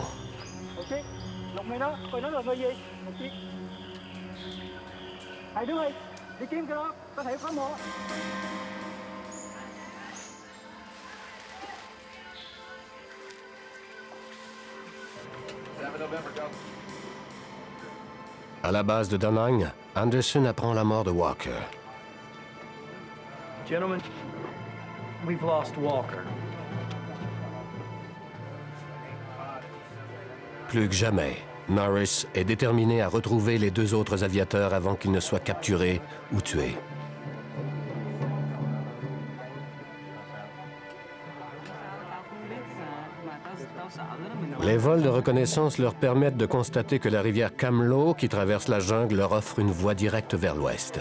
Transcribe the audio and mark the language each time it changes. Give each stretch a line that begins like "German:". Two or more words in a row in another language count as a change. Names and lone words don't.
Vietnamese: Ok, lục mày đó, coi nó là người gì. Ok. Hai đứa ơi, đi kiếm cái đó, có thể có một.
French: À la base de Da Nang, Anderson apprend la mort de Walker.
English: Gentlemen, we've lost Walker.
French: Plus que jamais, Norris est déterminé à retrouver les deux autres aviateurs avant qu'ils ne soient capturés ou tués. Les vols de reconnaissance leur permettent de constater que la rivière Kamloops, qui traverse la jungle, leur offre une voie directe vers l'ouest.